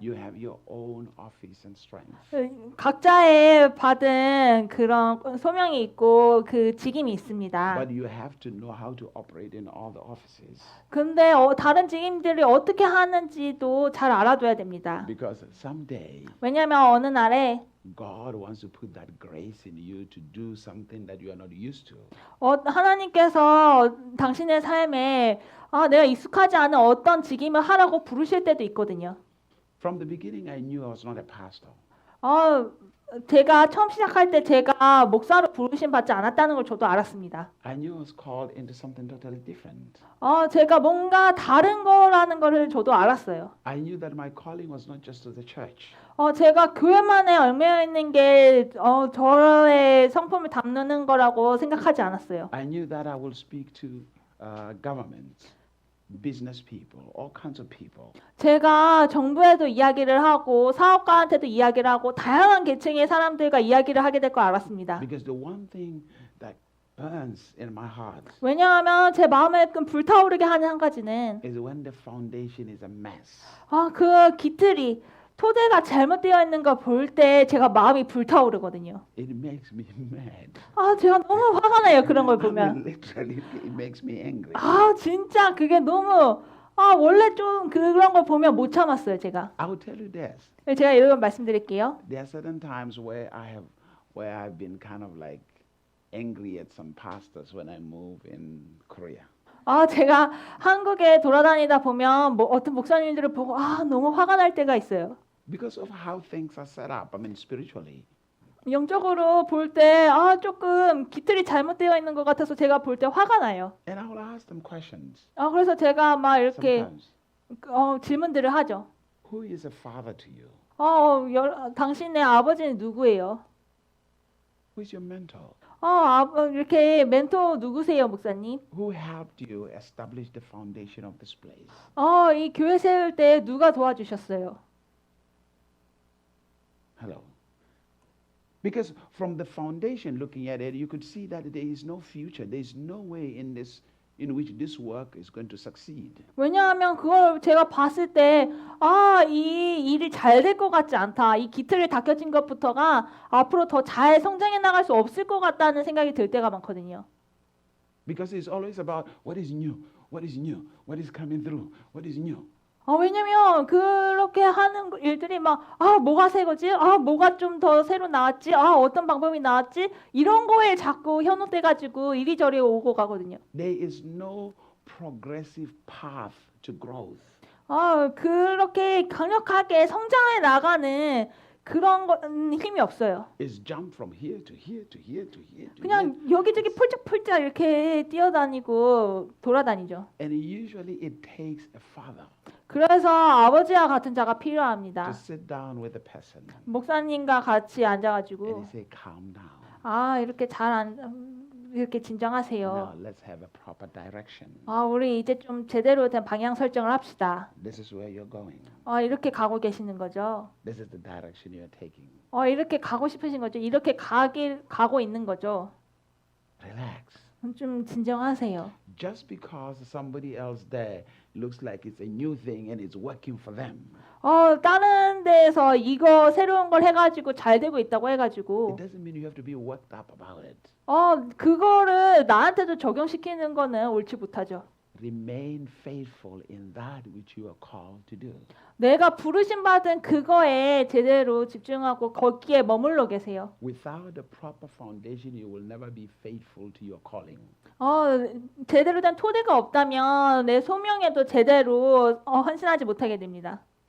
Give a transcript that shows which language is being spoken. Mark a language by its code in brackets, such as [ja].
[en] you have your own office and strength. [ko] 각자의 받은 그런 소명이 있고 그 직임이 있습니다. [en] But you have to know how to operate in all the offices. [ko] 근데 다른 직임들이 어떻게 하는지도 잘 알아둬야 됩니다. [en] Because someday [ko] 왜냐하면 어느 날에 [en] God wants to put that grace in you to do something that you are not used to. [ko] 하나님께서 당신의 삶에 내가 익숙하지 않은 어떤 직임을 하라고 부르실 때도 있거든요. [en] From the beginning, I knew I was not a pastor. [ko] 제가 처음 시작할 때 제가 목사로 부르심 받지 않았다는 걸 저도 알았습니다. [en] I knew I was called into something totally different. [ko] 제가 뭔가 다른 거라는 거를 저도 알았어요. [en] I knew that my calling was not just to the church. [ko] 제가 교회만에 얽매여 있는 게 저의 성품을 담는 거라고 생각하지 않았어요. [en] I knew that I will speak to government, business people, all kinds of people. [ko] 제가 정부에도 이야기를 하고 사업가한테도 이야기를 하고 다양한 계층의 사람들과 이야기를 하게 될 걸 알았습니다. [en] Because the one thing that burns in my heart [ko] 왜냐하면 제 마음에 불타오르게 하는 한 가지는 [en] is when the foundation is a mess. [ko] 그 기틀이 토대가 잘못되어 있는 걸 볼 때 제가 마음이 불타오르거든요. [en] It makes me mad. [ko] 제가 너무 화가 나요. 그런 걸 [en] I mean, [ko] 보면. [en] literally, it makes me angry. [ko] 진짜 그게 너무 원래 좀 그런 걸 보면 못 참았어요, 제가. [en] I will tell you this. [ko] 제가 이런 말씀드릴게요. [en] There are certain times where I've been kind of like angry at some pastors when I move in Korea. [ko] 제가 한국에 돌아다니다 보면 어떤 목사님들을 보고 너무 화가 날 때가 있어요. [en] Because of how things are set up, I mean spiritually. [ko] 영적으로 볼 때 조금 기틀이 잘못되어 있는 것 같아서 제가 볼 때 화가 나요. [en] And I will ask them questions. [ko] 그래서 제가 막 이렇게 [en] Sometimes. [ko] 질문들을 하죠. [en] Who is a father to you? [ko] 당신의 아버지는 누구예요? [en] Who is your mentor? [ko] 이렇게 멘토 누구세요, 목사님? [en] Who helped you establish the foundation of this place? [ko] 이 교회 세울 때 누가 도와주셨어요? [en] Hello. Because from the foundation looking at it, you could see that there is no future. There is no way in which this work is going to succeed. [ko] 왜냐하면 그걸 제가 봤을 때 이 일이 잘 될 것 같지 않다. 이 기틀이 닦여진 것부터가 앞으로 더 잘 성장해 나갈 수 없을 것 같다는 생각이 들 때가 많거든요. [en] Because it's always about what is new, what is new, what is coming through, what is new. [ko] 왜냐면 그렇게 하는 일들이 막 뭐가 새 거지? 뭐가 좀 더 새로 나왔지? 어떤 방법이 나왔지? 이런 거에 자꾸 현혹돼 가지고 이리저리 오고 가거든요. [en] There is no progressive path to growth. [ko] 그렇게 강력하게 성장해 나가는 그런 힘이 없어요. [en] It's jump from here to here to here to here to here. [ko] 그냥 여기저기 폴짝폴짝 이렇게 뛰어다니고 돌아다니죠. [en] And usually it takes a father [ko] 그래서 아버지와 같은 자가 [en] to [ko] 필요합니다. [en] sit down with a person [ko] 목사님과 같이 [en] and [ko] 앉아가지고 [en] he say, calm down. [ko] 이렇게 이렇게 진정하세요. [en] Now let's have a proper direction. [ko] 우리 이제 좀 제대로 된 방향 설정을 합시다. [en] This is where you're going. [ko] 이렇게 가고 계시는 거죠. [en] This is the direction you're taking. [ko] 이렇게 가고 싶으신 거죠. 이렇게 가고 있는 거죠. [en] Relax. [ko] 좀 진정하세요. [en] Just because somebody else there looks like it's a new thing and it's working for them, [ko] 다른 데에서 이거 새로운 걸 해가지고 잘 되고 있다고 해가지고 [en] it doesn't mean you have to be worked up about it. [ko] 그거를 나한테도 적용시키는 거는 옳지 못하죠. [en] Remain faithful in that which you are called to do. [ko] 내가 부르심 받은 그거에 제대로 집중하고 거기에 머물러 계세요. [en] Without the proper foundation, you will never be faithful to your calling. [ko] 제대로 된 토대가 없다면 내 소명에도 제대로 헌신하지 못하게 됩니다.